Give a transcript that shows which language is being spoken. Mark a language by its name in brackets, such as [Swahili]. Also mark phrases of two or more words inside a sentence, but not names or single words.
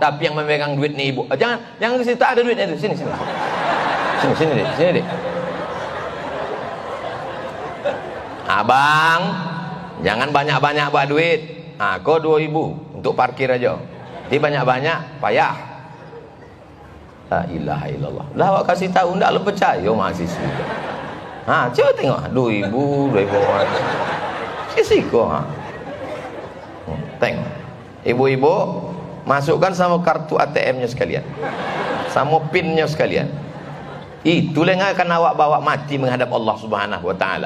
[Indonesian] Tapi yang memegang duit nih ibu. Jangan ke situ, tak ada duitnya itu. Sini deh. Abang, jangan banyak-banyak buat duit. Kau 2.000 untuk parkir aja. Jadi banyak-banyak payah. [Arabic] La ilaha illallah. [Minangkabau] Lah awak kasih tahu ndak lo percaya mahasiswa. Ha, coba tengok 2000 sisiko ha. [Indonesian] Tengok. Ibu-ibu masukkan sama kartu ATM-nya sekalian. Sama PIN-nya sekalian. Itulah yang akan awak bawa mati menghadap Allah [Arabic] Subhanahu wa taala.